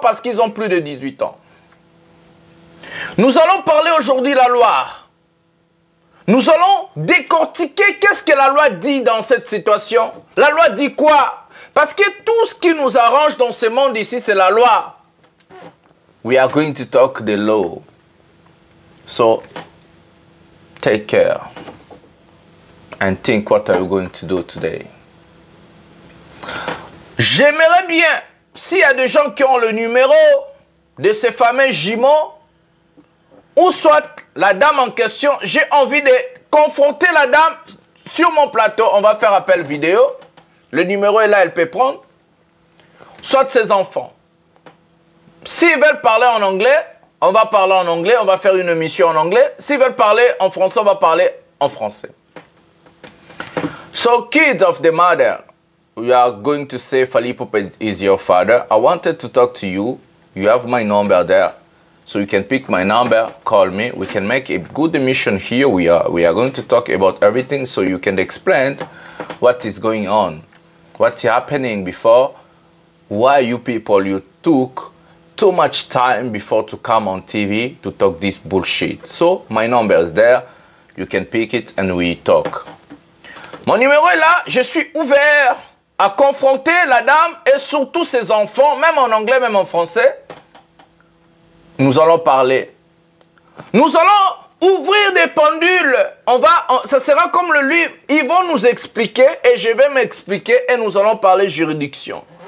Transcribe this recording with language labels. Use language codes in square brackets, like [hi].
[fr] Parce qu'ils ont plus de 18 ans. Nous allons parler aujourd'hui de la loi. Nous allons décortiquer qu'est-ce que la loi dit dans cette situation. La loi dit quoi? Parce que tout ce qui nous arrange dans ce monde ici, c'est la loi. [en] We are going to talk the law. So, take care and think what are you going to do today. [fr] J'aimerais bien, s'il y a des gens qui ont le numéro de ces fameux jumeaux, ou soit la dame en question, j'ai envie de confronter la dame sur mon plateau. On va faire appel vidéo. Le numéro est là, elle peut prendre. Soit ses enfants. S'ils veulent parler en anglais, on va parler en anglais. On va faire une émission en anglais. S'ils veulent parler en français, on va parler en français. [en] So, kids of the mother, we are going to say Fally Ipupa is your father. I wanted to talk to you You have my number there. So you can pick my number, call me. We can make a good emission here. We are going to talk about everything so you can explain what is going on, what's happening before, why you people, you took too much time before to come on TV to talk this bullshit. So my number is there. You can pick it and we talk. [fr] Mon numéro est là. Je suis ouvert à confronter la dame et surtout ses enfants, même en anglais, même en français. Nous allons parler. Nous allons ouvrir des pendules. Ça sera comme le livre. Ils vont nous expliquer et je vais m'expliquer et nous allons parler juridiction.